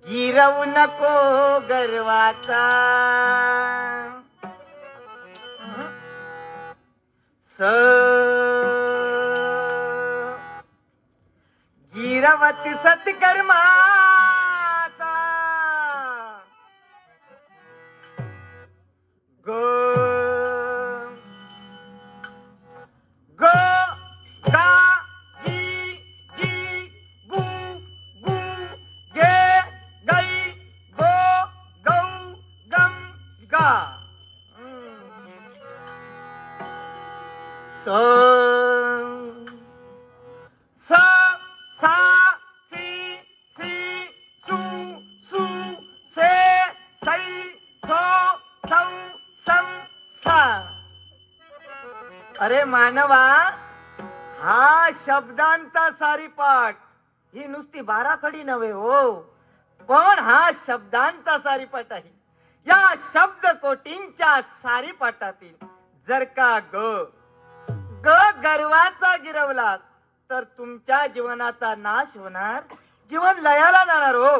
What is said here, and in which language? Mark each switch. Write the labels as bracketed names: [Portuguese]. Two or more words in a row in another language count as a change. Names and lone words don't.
[Marathi] गिरवू नको गर्वाचा गिरवत सत्कर्माचा गो गो गा गी गी गु गु गे गई गो गौ गम गा स स सा सी सी सु सु से सै सो सौ सम सा. अरे मानवा, हा शब्दांचा सारीपाठ ही नुसती बाराखडी नव्हे हो, पण हा शब्दांचा सारीपाठ आहे. या शब्दकोटींच्या सारीपाठातील जर का ग गर्वाचा गिरवला तर तुमच्या जीवनाचा नाश होणार, जीवन लयाला जाणार हो.